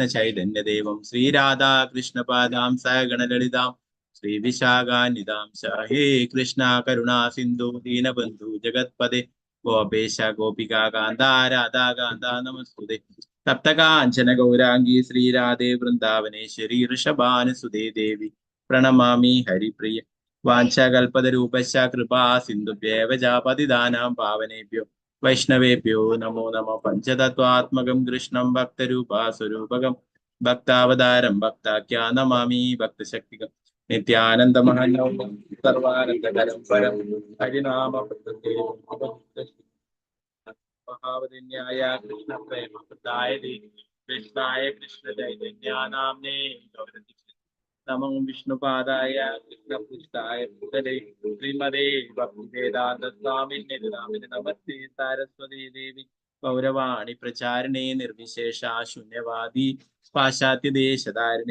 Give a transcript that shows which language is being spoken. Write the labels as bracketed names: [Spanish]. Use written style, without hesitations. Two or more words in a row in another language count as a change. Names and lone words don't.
[Sanskrit] ചൈതന്യദേവം ശ്രീരാധാകൃഷ്ണപാദാം സഗണലളിതാം ശ്രീ വിശാഖാനിതാംശ ഹേ കൃഷ്ണ കരുണാ സിന്ധു ദീനബന്ധു ജഗത്പദേ ഗോപേശ ഗോപികാ കാന്ത രാധാ കാന്ത നമസ്തുതേ തപ്തകാഞ്ചന ഗൗരാംഗി ശ്രീരാധേ വൃന്ദാവനേശ്വരി ഋഷഭാനുസുതേ ദേവി പ്രണമാമി ഹരിപ്രിയ വാഞ്ചകൽപതരൂപശ്ച കൃപാ സിന്ധുഭ്യേവ പതിതാനാം പാവനേഭ്യോ വൈഷ്ണവേഭ്യോ നമോ നമ. പഞ്ചതത്വാത്മകം കൃഷ്ണം ഭക്തരൂപാസ്വരൂപകം ഭക്താവതാരം ഭക്താഖ്യാ നമാമി ഭക്തശക്തികം നിത്യാനന്ദമഹനം സർവാനന്ദകരം പരം ഹരിനാമ മഹാവതിന്യായ കൃഷ്ണ പ്രേമപ്രദായ കൃഷ്ണായ കൃഷ്ണ ചൈതന്യാനാംനേ നമോ വിഷ്ണുപാദായ കൃഷ്ണപൃഷ്ഠായ ഭൂതലേ ശ്രീമതേ ഭക്തിവേദാന്ത സ്വാമിനേ നമസ്തേ സാരസ്വതീ ദേവി ഗൗരവാണി പ്രചാരണേ നിർവിശേഷ ശൂന്യവാദി പാശ്ചാത്യദേശധാരണേ.